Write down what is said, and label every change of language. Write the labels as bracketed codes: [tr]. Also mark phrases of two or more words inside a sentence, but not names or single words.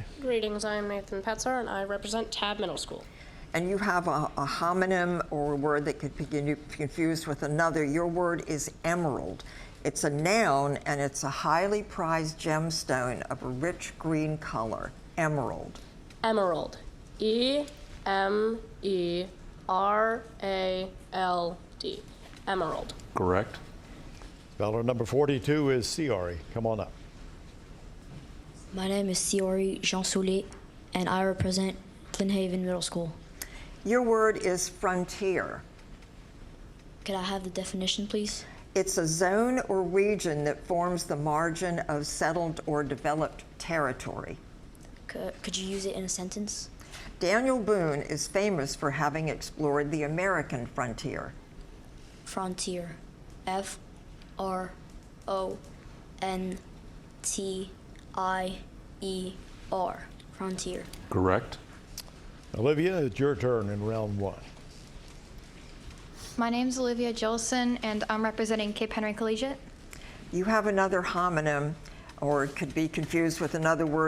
[en] Greetings, I am Nathan Petzar, and I represent Tab Middle School. And you have a homonym or a word that could be confused with another. Your word is emerald. It's a noun, and it's a highly prized gemstone of a rich green color. Emerald. Emerald. E-M-E-R-A-L-D. Emerald. Correct. Speller number 42 is Siori. Come on up. My name is Siori Jean Soulet, and I represent Glenhaven Middle School. Your word is frontier. Could I have the definition, please? It's a zone or region that forms the margin of settled or developed territory. Could you use it in a sentence? Daniel Boone is famous for having explored the American frontier. Frontier. F-R-O-N-T-I-E-R. Frontier. Correct. Olivia, it's your turn in round one. My name's Olivia Jolson, and I'm representing Cape Henry Collegiate. You have another homonym, or it could be confused with another word.